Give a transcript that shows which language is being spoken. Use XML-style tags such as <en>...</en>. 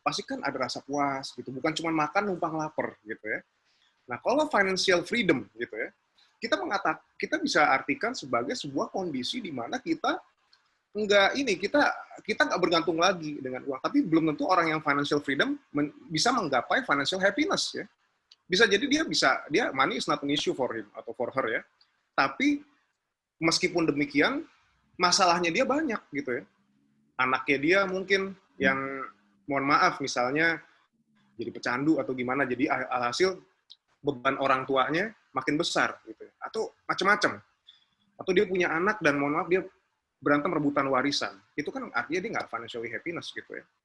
<id>Pasti kan ada rasa puas gitu, bukan cuma makan numpang lapar gitu ya. Nah, kalau financial freedom gitu ya, kita bisa artikan sebagai sebuah kondisi di mana kita nggak bergantung lagi dengan uang. Tapi belum tentu orang yang financial freedom bisa menggapai financial happiness ya. Bisa jadi dia</id> <en>money is not an issue for him atau for her ya.</en> <id>Tapi meskipun demikian masalahnya dia banyak gitu ya. Anaknya dia mungkin yang mohon maaf misalnya jadi pecandu atau gimana, jadi alhasil beban orang tuanya makin besar gitu ya. Atau macam-macam. Atau dia punya anak dan mohon maaf dia berantem rebutan warisan, itu kan artinya dia nggak financially happiness gitu ya.</id>